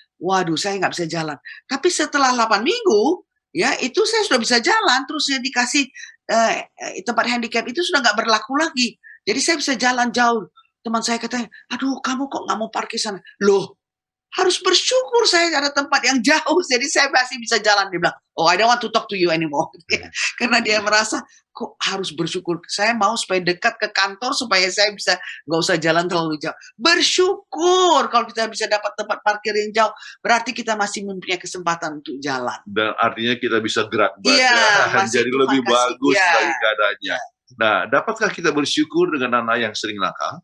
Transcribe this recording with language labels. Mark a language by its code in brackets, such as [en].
[id] Waduh, saya nggak bisa jalan. Tapi setelah 8 minggu ya itu saya sudah bisa jalan, terus saya dikasih tempat handicap itu sudah nggak berlaku lagi. Jadi saya bisa jalan jauh. Teman saya katanya, aduh kamu kok nggak mau parkir sana? Loh, harus bersyukur saya ada tempat yang jauh, jadi saya masih bisa jalan. Dia bilang, [en] oh I don't want to talk to you anymore. [id] Karena dia merasa, kok harus bersyukur. Saya mau supaya dekat ke kantor, supaya saya bisa nggak usah jalan terlalu jauh. Bersyukur kalau kita bisa dapat tempat parkir yang jauh, berarti kita masih mempunyai kesempatan untuk jalan. Dan artinya kita bisa gerak badan, jadi lebih bagus dari keadaannya. Nah, dapatkah kita bersyukur dengan anak yang sering nakal?